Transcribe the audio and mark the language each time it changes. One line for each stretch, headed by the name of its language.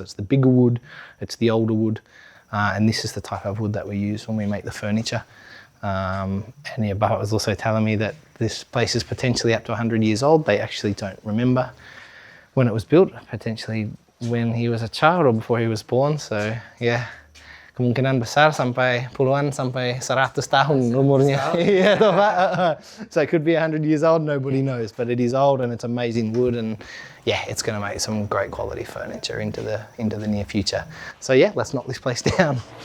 English: It's the bigger wood, it's the older wood, and this is the type of wood that we use when we make the furniture. And yeah, Bapak was also telling me that this place is potentially up to 100 years old. They actually don't remember when it was built, potentially when he was a child or before he was born.
Malay: So yeah, kemungkinan besar sampai puluhan sampai 100 tahun umurnya.
English: Yeah, so it could be 100 years old, nobody knows, but it is old and it's amazing wood, and yeah, it's going to make some great quality furniture into the near future. So yeah, let's knock this place down.